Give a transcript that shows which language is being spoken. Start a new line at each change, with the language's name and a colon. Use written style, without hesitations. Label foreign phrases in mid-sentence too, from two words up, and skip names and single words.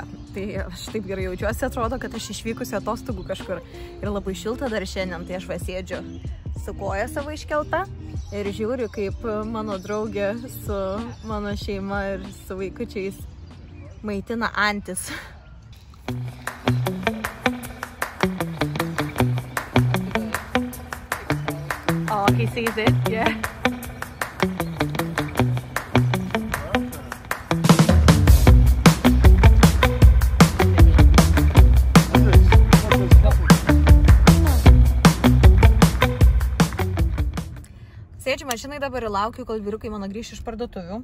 Lithuanian: Tai aš taip gerai jaučiuosi, atrodo, kad aš išvykusi atostogų kažkur. Ir labai šilta dar šiandien, tai aš sėdžiu su koja savo iškelta ir žiūriu, kaip mano draugė su mano šeima ir su vaikučiais maitina antis.
English: Oh, he sees it, yeah.
Lithuanian: Sėdžiu mašinai dabar ir laukiu, kol vyrukai mano grįš iš parduotuvių.